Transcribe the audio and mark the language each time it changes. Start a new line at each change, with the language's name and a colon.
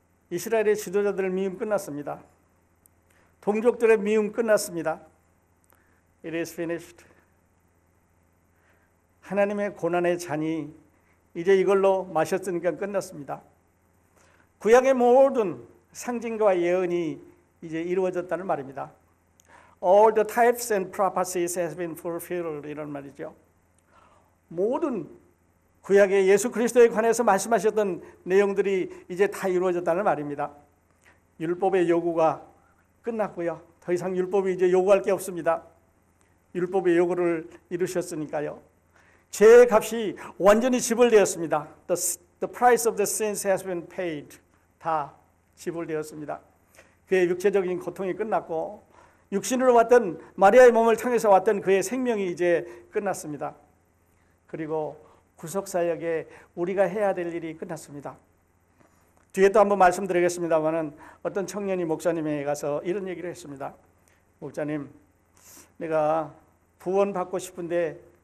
Korean: 이스라엘의 지도자들의 미움 끝났습니다. 동족들의 미움 끝났습니다.
English: It is finished.
Korean: 하나님의 고난의 잔이 이제 이걸로 마셨으니까 끝났습니다. 구약의 모든 상징과 예언이 이제 이루어졌다는 말입니다.
English: All the types and prophecies has been fulfilled,
Korean: 이런 말이죠. 모든 구약의 예수 그리스도에 관해서 말씀하셨던 내용들이 이제 다 이루어졌다는 말입니다. 율법의 요구가 끝났고요, 더 이상 율법이 이제 요구할 게 없습니다. 율법의 요구를 이루셨으니까요. 죄의 값이 완전히 지불되었습니다.
English: The price of the sins has been paid.
Korean: 다 지불되었습니다. 그의 육체적인 고통이 끝났고 육신으로 왔던 마리아의 몸을 통해서 왔던 그의 생명이 이제 끝났습니다. 그리고 구속사역에 우리가 해야 될 일이 끝났습니다. 뒤에 또 한번 말씀드리겠습니다만은 어떤 청년이 목사님에게 가서 이런 얘기를 했습니다. 목사님, 내가 구원받고 싶은데